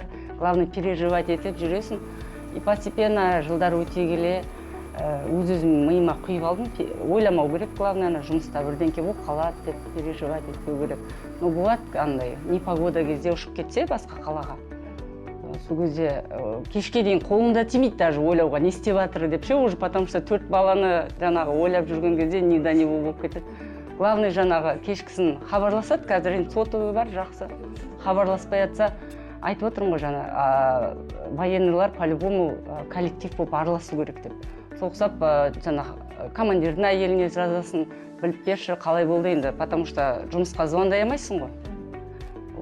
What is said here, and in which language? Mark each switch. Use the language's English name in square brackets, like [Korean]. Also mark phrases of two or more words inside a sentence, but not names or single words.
[Kazakh] Главное, переживать етіп жүресің. [Russian] И постепенно [Kazakh] жылдар өте келе, өз-өзім миыма құйып алдым. Ойламау керек, главное, жұмыста бірдеңке болып қалады деп переживать етпеу керек. Но болады андай, непогода кезде ұшып кетсе басқа қалаға. Сол кезде кешке дейін қолымда тимейді даже ойлауға, не істеп жатыр деп ше, [Russian] уже потому что [Kazakh] 4 баланы жаңағы ойлап жүрген кезде не да не болып кетеді. Главное, жаңағы кешкісін хабарласады, қазір енді сотовый бар, жақсы. Хабарласпай жатса, айтып отырмын ғой жаңа, военныйлар [Russian] по-любому коллектив [Kazakh] болып араласу керек деп. Соқсап, жаңағы командирдің әйеліне жазасын біліп берші, қалай болды енді, [Russian] потому что [Kazakh] жұмысқа звондай алмайсың ғой.